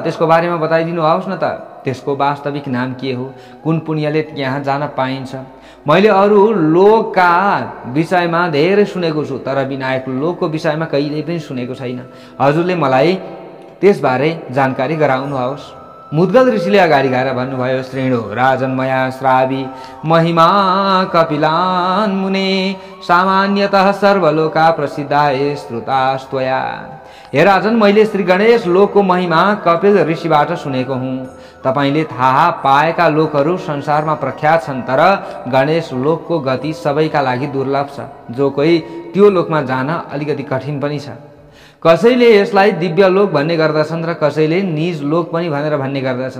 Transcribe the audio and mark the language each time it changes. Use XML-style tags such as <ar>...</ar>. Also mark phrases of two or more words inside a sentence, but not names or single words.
<ne>त्यसको बारेमा बताइदिनु होस् न त। त्यसको वास्तविक नाम के हो? कुन पुण्यले त्यहाँ जान पाइन्छ? मैले अरू लोकका विषयमा धेरै सुनेको छु, तर विनायक लोकको विषयमा कहिल्यै पनि सुनेको छैन। हजुरले मलाई त्यसबारे जानकारी गराउनुहोस्। मुद्गल ऋषिले अगाडि गएर भन्नुभयो,</ne> <sa>श्रेणु राजन मया श्रावी महिमा कपिलान मुने सामान्यतः सर्वलोका प्रसिद्धाय श्रुतास्त्वया।</sa> <ne>हे राजन, मैले श्री गणेश लोकको महिमा कपिल ऋषिबाट सुनेको हुँ। तपाईले थाहा पाएका लोकहरू संसारमा प्रख्यात छन्, तर गणेश लोकको गति सबैका लागि दुर्लभ छ। जो कोही त्यो लोकमा जान अलिकति कठिन पनि छ। कसैले यसलाई दिव्य लोक भन्ने गर्दछन् र कसैले निज लोक पनि भनेर भन्ने गर्दछन्।</ne>